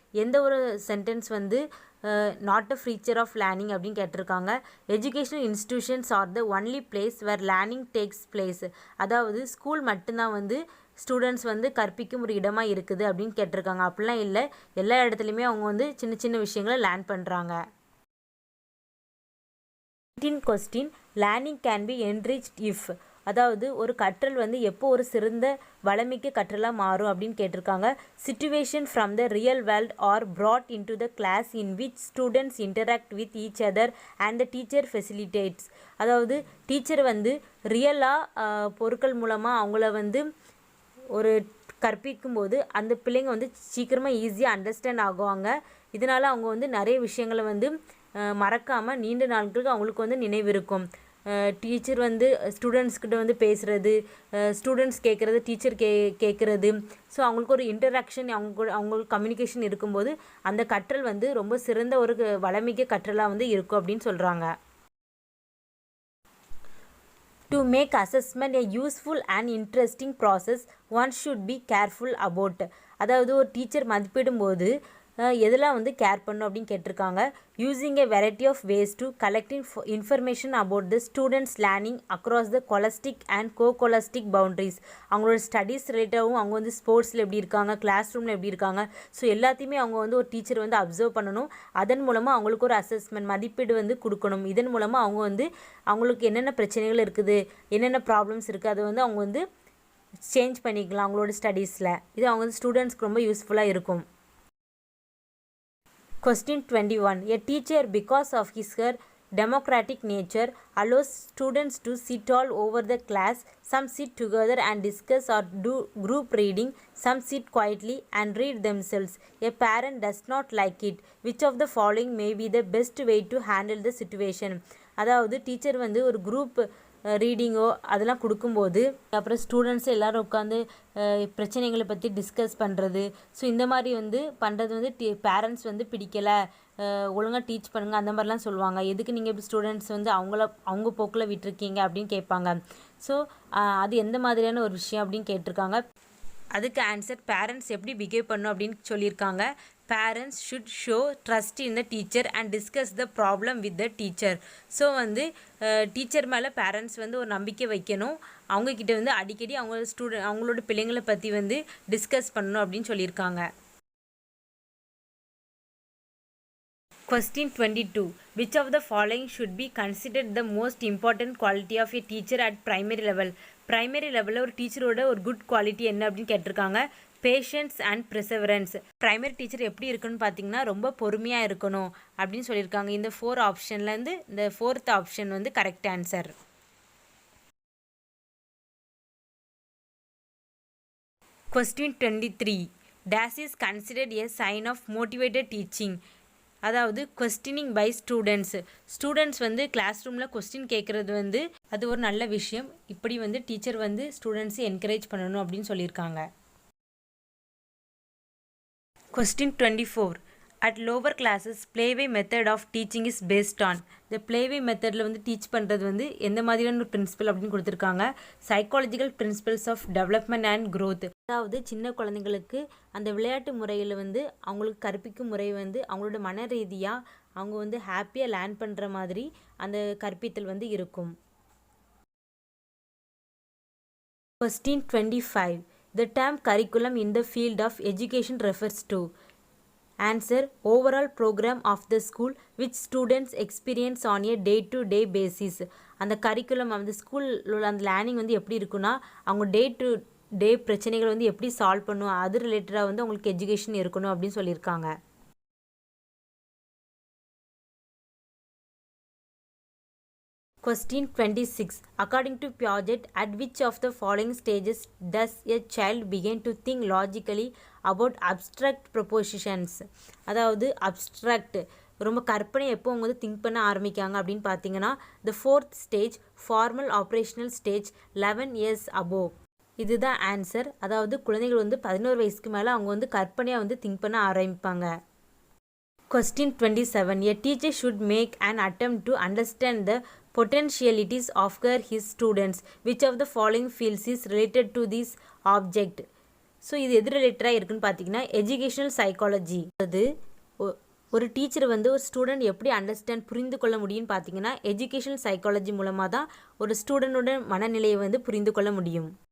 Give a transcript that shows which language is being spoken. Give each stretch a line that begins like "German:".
Tamil: எந்த ஒரு சென்டென்ஸ் வந்து
English: not a feature of learning
Tamil: அப்படின்னு கேட்டிருக்காங்க.
English: Educational institutions are the only place where learning takes place.
Tamil: அதாவது ஸ்கூல் மட்டும்தான் வந்து ஸ்டூடெண்ட்ஸ் வந்து கற்பிக்கும் ஒரு இடமாக இருக்குது அப்படின்னு கேட்டிருக்காங்க. அப்படிலாம் இல்லை, எல்லா இடத்துலையுமே அவங்க வந்து சின்ன சின்ன விஷயங்களை லேர்ன் பண்ணுறாங்க.
English: 18th question, learning can be enriched if.
Tamil: அதாவது ஒரு கற்றல் வந்து எப்போ ஒரு சிறந்த வளமிக்க கற்றலாக மாறும் அப்படின்னு கேட்டிருக்காங்க.
English: Situation from the real world are brought into the class in which students interact with each other and the teacher facilitates.
Tamil: அதாவது டீச்சர் வந்து ரியலாக பொருட்கள் மூலமாக அவங்கள வந்து ஒரு கற்பிக்கும்போது அந்த பிள்ளைங்க வந்து சீக்கிரமாக ஈஸியாக அண்டர்ஸ்டாண்ட் ஆகுவாங்க. இதனால் அவங்க வந்து நிறைய விஷயங்களை வந்து மறக்காமல் நீண்ட நாட்களுக்கு அவங்களுக்கு வந்து நினைவிருக்கும். டீச்சர் வந்து ஸ்டூடெண்ட்ஸ்கிட்ட வந்து பேசுகிறது, ஸ்டூடெண்ட்ஸ் கேட்குறது, டீச்சர் கேட்குறது. ஸோ அவங்களுக்கு ஒரு இன்டராக்ஷன், அவங்களுக்கு கம்யூனிகேஷன் இருக்கும்போது அந்த கற்றல் வந்து ரொம்ப சிறந்த ஒரு வளமிக்க கற்றலாக வந்து இருக்கும் அப்படின்னு சொல்கிறாங்க.
English: To make assessment a useful and interesting process, one should be careful about.
Tamil: அதாவது ஒரு டீச்சர் மதிப்பிடும்போது எதெல்லாம் வந்து கேர் பண்ணும் அப்படின்னு கேட்டிருக்காங்க.
English: Using a variety of ways to collecting information about the students learning across the scholastic and co-scholastic boundaries.
Tamil: அவங்களோட studies ரிலேட்டாகவும் அவங்க வந்து ஸ்போர்ட்ஸில் எப்படி இருக்காங்க, கிளாஸ் ரூமில் எப்படி இருக்காங்க, ஸோ எல்லாத்தையுமே அவங்க வந்து ஒரு டீச்சர் வந்து அப்சர்வ் பண்ணணும். அதன் மூலமாக அவங்களுக்கு ஒரு அசஸ்மெண்ட் மதிப்பீடு வந்து கொடுக்கணும். இதன் மூலமாக அவங்க வந்து அவங்களுக்கு என்னென்ன பிரச்சனைகள் இருக்குது, என்னென்ன ப்ராப்ளம்ஸ் இருக்குது, அதை வந்து அவங்க வந்து சேஞ்ச் பண்ணிக்கலாம் அவங்களோட ஸ்டடீஸில். இது அவங்க வந்து ஸ்டூடெண்ட்ஸ்க்கு ரொம்ப யூஸ்ஃபுல்லாக இருக்கும்.
English: Question 21. A teacher, because of her democratic nature, allows students to sit all over the class. Some sit together and discuss or do group reading. Some sit quietly and read themselves. A parent does not like it. Which of the following may be the best way to handle the situation?
Tamil: அதாவது teacher வந்து ஒரு group ரீடிங்கோ அதெல்லாம் கொடுக்கும்போது அப்புறம் students எல்லோரும் உட்காந்து பிரச்சனைகளை பற்றி டிஸ்கஸ் பண்ணுறது. ஸோ இந்த மாதிரி வந்து பண்ணுறது வந்து பேரண்ட்ஸ் வந்து பிடிக்கலை, ஒழுங்காக டீச் பண்ணுங்கள் அந்த மாதிரிலாம் சொல்லுவாங்க. எதுக்கு நீங்கள் இப்படி ஸ்டூடெண்ட்ஸ் வந்து அவங்க போக்கில் விட்டுருக்கீங்க அப்படின்னு கேட்பாங்க. ஸோ அது எந்த மாதிரியான ஒரு விஷயம் அப்படின்னு கேட்டிருக்காங்க. அதுக்கு ஆன்சர் பேரண்ட்ஸ் எப்படி பிஹேவ் பண்ணும் அப்படின்னு சொல்லியிருக்காங்க.
English: Parents should show trust in the teacher and discuss the problem with the teacher.
Tamil: So வந்து டீச்சர் மேலே பேரண்ட்ஸ் வந்து ஒரு நம்பிக்கை வைக்கணும். அவங்கக்கிட்ட வந்து அடிக்கடி அவங்களோட பிள்ளைங்களை பற்றி வந்து டிஸ்கஸ் பண்ணணும் அப்படின்னு சொல்லியிருக்காங்க.
English: Question 22. Which of the following should be considered the most important quality of a teacher at primary level?
Tamil: Primary level ஒரு டீச்சரோட ஒரு குட் குவாலிட்டி என்ன அப்படின்னு கேட்டிருக்காங்க.
English: Patience and perseverance.
Tamil: ப்ரைமரி டீச்சர் எப்படி இருக்குன்னு பார்த்தீங்கன்னா ரொம்ப பொறுமையாக இருக்கணும் அப்படின்னு சொல்லியிருக்காங்க. இந்த 4 ஆப்ஷன்லேருந்து இந்த 4th ஆப்ஷன் வந்து correct answer.
English: Question 23. Dash is considered a sign of motivated teaching.
Tamil: அதாவது கொஸ்டினிங் பை ஸ்டூடெண்ட்ஸ் வந்து கிளாஸ் ரூமில் கொஸ்டின் கேட்குறது வந்து அது ஒரு நல்ல விஷயம். இப்படி வந்து டீச்சர் வந்து ஸ்டூடெண்ட்ஸை என்கரேஜ் பண்ணணும் அப்படின்னு சொல்லியிருக்காங்க.
English: Question 24. At lower classes, playway method of teaching is based on.
Tamil: இந்த playway மெத்தடில் வந்து டீச் பண்ணுறது வந்து எந்த மாதிரியான ஒரு பிரின்சிபல் அப்படின்னு கொடுத்துருக்காங்க.
English: Psychological principles of development and growth.
Tamil: அதாவது சின்ன குழந்தைங்களுக்கு அந்த விளையாட்டு முறையில் வந்து அவங்களுக்கு கற்பிக்கும் முறை வந்து அவங்களோட மன ரீதியாக அவங்க வந்து ஹாப்பியாக லேர்ன் பண்ணுற மாதிரி அந்த கற்பித்தல் வந்து இருக்கும்.
English: Question 25. The term curriculum in the field of education refers to. Answer. Overall program of the school which students experience on a day-to-day basis.
Tamil: அந்த கரிக்குலம் அந்த ஸ்கூலில் அந்த லேர்னிங் வந்து எப்படி இருக்குன்னா அவங்க டே டு டே பிரச்சனைகள் வந்து எப்படி சால்வ் பண்ணும் அது ரிலேட்டடாக வந்து அவங்களுக்கு எஜுகேஷன் இருக்கணும் அப்படின்னு சொல்லியிருக்காங்க.
English: Question 26. According to Piaget, at which of the following stages does a child begin to think logically about abstract propositions?
Tamil: அதாவது abstract ரொம்ப கற்பனை எப்போ அவங்க வந்து திங்க் பண்ண ஆரம்பிக்காங்க அப்படின்னு பார்த்தீங்கன்னா
English: the 4th stage, formal operational stage, 11 years above.
Tamil: இதுதான் ஆன்சர். அதாவது குழந்தைகள் வந்து 11 வயசுக்கு மேலே அவங்க வந்து கற்பனையாக வந்து திங்க் பண்ண ஆரம்பிப்பாங்க.
English: Question 27. A teacher should make an attempt to understand the potentialities of his students. Which of the following fields is related to this object?
Tamil: So இது எது ரிலேட்டடாக இருக்குன்னு பார்த்தீங்கன்னா எஜுகேஷனல் சைக்காலஜி. அது ஒரு டீச்சர் வந்து ஒரு ஸ்டூடெண்ட் எப்படி புரிந்து கொள்ள முடியும்னு பார்த்தீங்கன்னா எஜுகேஷனல் சைக்காலஜி மூலமாக தான் ஒரு ஸ்டூடெண்டோட மனநிலையை வந்து புரிந்து கொள்ள முடியும்.